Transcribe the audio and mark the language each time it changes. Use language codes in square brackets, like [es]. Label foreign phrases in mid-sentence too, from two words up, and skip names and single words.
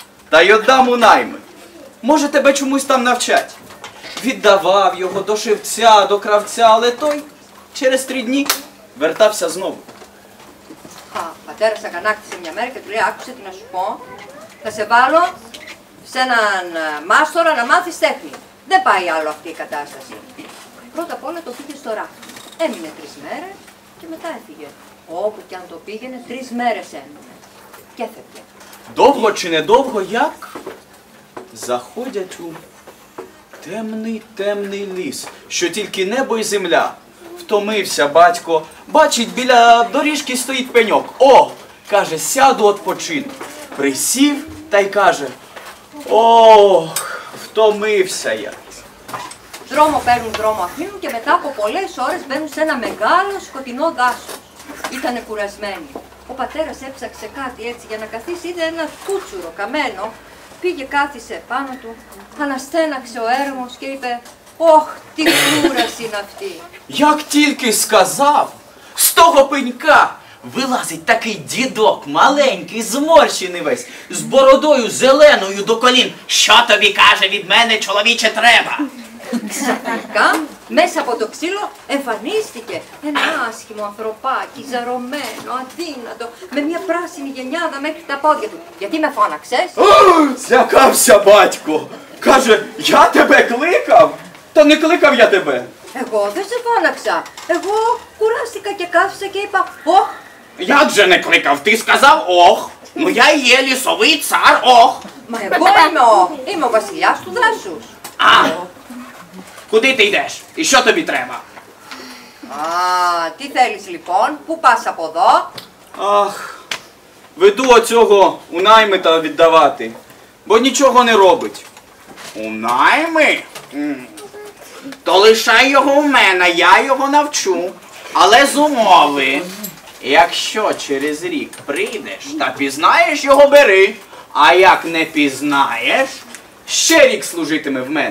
[uk] та й отдам у найми. Може, тебе чомусь там навчать. Віддавав його до шевця, до кравця, але той через 3 дні вертався знову. [el] Ο πατέρας αγανάκτησε μια μέρα και του λέει: άκουσε τι να σου πω. Θα σε βάλω σε έναν μάστορα να μάθεις τέχνη. Δεν πάει άλλο αυτή η κατάσταση. Πρώτα απ' όλα το πήγε στο ράφι. Έμεινε 3 μέρες και μετά έφυγε. Όπου και αν το πήγαινε, 3 μέρες έμεινε. Και έφευγε. [uk] Довго чи недовго, як заходять у темний ліс, що тільки небо і земля. Втомився батько, бачить, біля доріжки стоїть пеньок. О, каже, сяду odpoчину. Присів та й каже: ох, втомився я. [el] Δρόμο παίρνουν, δρόμο αφήνουν και μετά από πολλές ώρες μπαίνουν σε ένα μεγάλο σκοτεινό δάσος. Ήτανε κουρασμένοι. Ο πατέρας έψαξε κάτι έτσι για να καθίσει, είδε ένα κούτσουρο καμένο. Πήγε, κάθισε πάνω του, αναστέναξε ο έρμος και είπε: «Ωχ, τι κούραση είναι αυτή!» [uk] Як тільки сказав, з того пенька вилазить такий дідок, маленький, зморщений весь, з бородою зеленою до колін. Що тобі, каже, від мене, чоловіче, треба? [el] Ξαφνικά, μέσα από το ξύλο εμφανίστηκε ένα άσχημο ανθρωπάκι, ζαρωμένο, αδύνατο, με μια πράσινη γενιάδα μέχρι τα πόδια του. «Γιατί με φώναξες?» [uk] Злякався батько. Каже, я тебе кликав? Та не кликав я тебе. [el] «Εγώ δεν σε φώναξα. Εγώ κουράστηκα και κάθισα και είπα: «Ωχ!» [uk] Як же не кликав? Ти сказав ох. Ну я є лісовий цар ох. [el] «Μα εγώ είμαι ο βασιλιάς του δάσους». [uk] А, куди ти йдеш? І що тобі треба? [el] «Α, τι θέλεις λοιπόν, πού πας από εδώ?» [uk] Ах, веду оцього у наймита віддавати, бо нічого не робить. У найми? То лишай його у мене, я його навчу. Але з умови, якщо через рік прийдеш та пізнаєш його, бери, а як не пізнаєш, ще рік служитиме в мене.